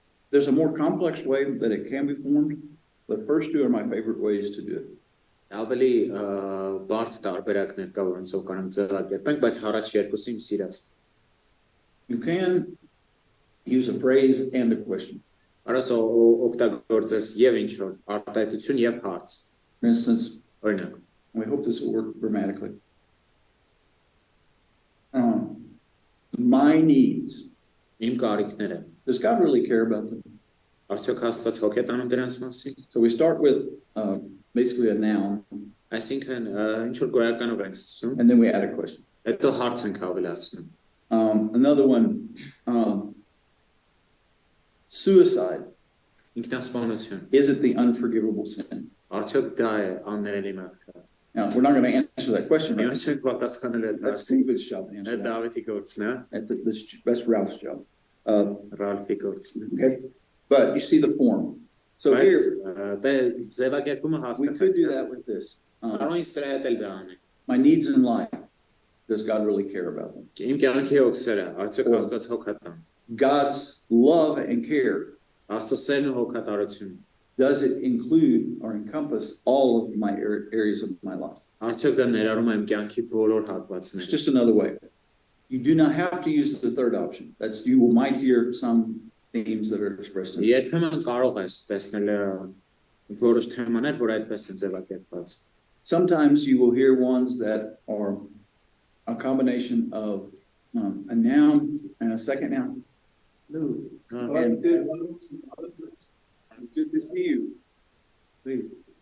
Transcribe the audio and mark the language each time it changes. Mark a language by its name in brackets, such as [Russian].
[English] There's a more complex way that it can be formed. The first two are my favorite ways to do it. [Armenian] Ավելի բարդ տարբերակներ կա, որոնցով կարող ենք ձևակերպենք, բայց առաջ երկուսը իմ սիրած։ [English] You can use a phrase and a question. [Armenian] Արաս օգտագործես եւ ինչ որ արտահայտություն եւ հարց։ [English] For instance, [Armenian] Օրինակ, [English] we hope this will work grammatically. My needs. [Armenian] իմ կարիքները։ [English] Does God really care about them? [Armenian] Արդյոք Աստված հոգ է տանում դրանց մասին։ [English] So we start with basically a noun, [Armenian] Այսինքն ինչ որ գոյականով ենք սկսում, [English] and then we add a question. [Armenian] հետո հարց ենք ավելացնում։ [English] Another one, suicide. [Armenian] Ինքնասպանություն։ [English] Is it the unforgivable sin? [Armenian] Արդյոք դա է աններելի մեղքը։ [English] Now, we're not going to answer that question right [Armenian] Մենք չենք պատասխանել այդ [English] now. That's [Armenian] հարցին։ [English] David's job to answer [Armenian] Այդ [English] that. [Armenian] Դավիթի գործն է, [English] That's Ralph's job. [Armenian] Ռալֆի գործն է։ [English] Okay, but you see the form. So [Armenian] Բայց [English] here, [Armenian] դե ձևակերպումը [English] we could do [Armenian] հասկացանք։ [English] that with this. [Armenian] Կարող ենք սրա հետ էլ դա անենք։ [English] My needs in life. Does God really care about them? [Armenian] Իմ կյանքի հոգսերը, արդյոք Աստված հոգատան։ [English] God's love and care. [Armenian] Աստծո սերն ու հոգատարությունը։ [English] Does it include or encompass all of my areas of my life? [Armenian] Արդյոք դա ներառում է իմ կյանքի բոլոր [English] It's [Armenian] հատվածները։ [English] just another way. You do not have to use the third option. That's you might hear some themes that are expressed in it. [Armenian] Երբեմն կարող ես տեսնել որոշ թեմաներ, որ այդպես են ձևակերպված։ [English] Sometimes you will hear ones that are a combination of a noun and a second noun. And it's good to see you. Please.